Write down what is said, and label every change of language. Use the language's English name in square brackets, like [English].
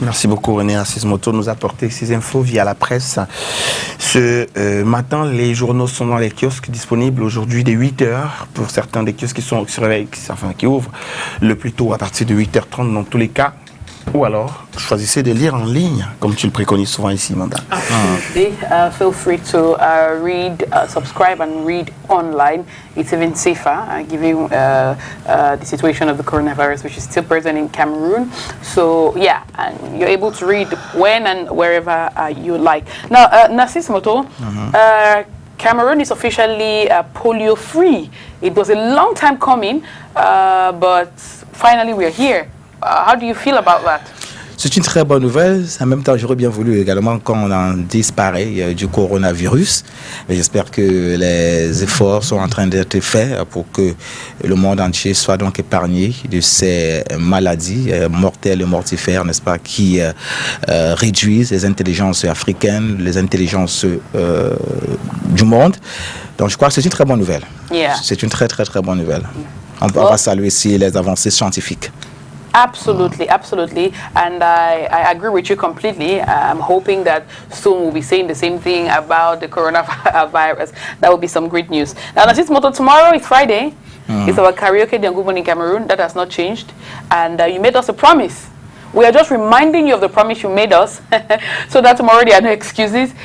[French] Merci beaucoup René Assismoto de nous apporter ces infos via la presse. Ce matin, les journaux sont dans les kiosques disponibles aujourd'hui dès 8h pour certains des kiosques qui ouvrent le plus tôt à partir de 8h30 dans tous les cas. Ou alors, choisissez de lire en ligne, comme tu le préconises souvent ici, Manda. [English] Absolutely. Feel free to read, subscribe and read online. It's even safer, given the situation of the coronavirus, which is still present in Cameroon. So, yeah, and you're able to read when and wherever you like. Now, Narcisse Moto, Cameroon is officially polio-free. It was a long time coming, but finally we are here. How do you feel about that? [French] C'est une très bonne nouvelle. En même temps, j'aurais bien voulu également qu'on en disparaisse du coronavirus. Mais j'espère que les efforts sont en train d'être faits pour que le monde entier soit donc épargné de ces maladies mortelles et mortifères, n'est-ce pas, qui réduisent les intelligences africaines, les intelligences du monde. Donc, je crois que c'est une très bonne nouvelle. [English] Yeah. [French] C'est une très, très, très bonne nouvelle. On va saluer ici les avancées scientifiques. [English] Absolutely, absolutely. And I agree with you completely. I'm hoping that soon we'll be saying the same thing about the coronavirus. That will be some great news. Now, Narcisse Moto, tomorrow is Friday. It's our karaoke day on Good Morning Cameroon. That has not changed. And you made us a promise. We are just reminding you of the promise you made us so that tomorrow there are no excuses.